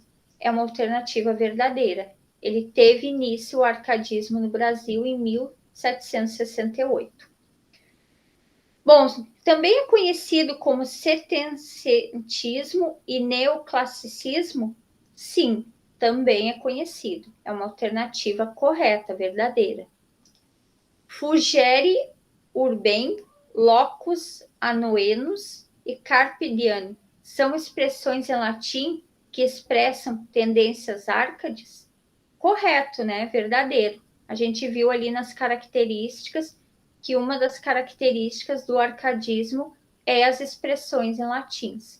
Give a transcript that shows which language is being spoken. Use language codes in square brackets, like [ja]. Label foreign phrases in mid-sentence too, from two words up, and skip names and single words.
[pt] É uma alternativa verdadeira. Ele teve início o arcadismo no Brasil em 1768. Bom, também é conhecido como setecentismo e neoclassicismo? Sim, também é conhecido. É uma alternativa correta, verdadeira. [la] Fugere urbem, locus anoenus [pt] e [la] carpe diem [pt] são expressões em latim que expressam tendências árcades? Correto, né? Verdadeiro. A gente viu ali nas características que uma das características do arcadismo é as expressões em latins.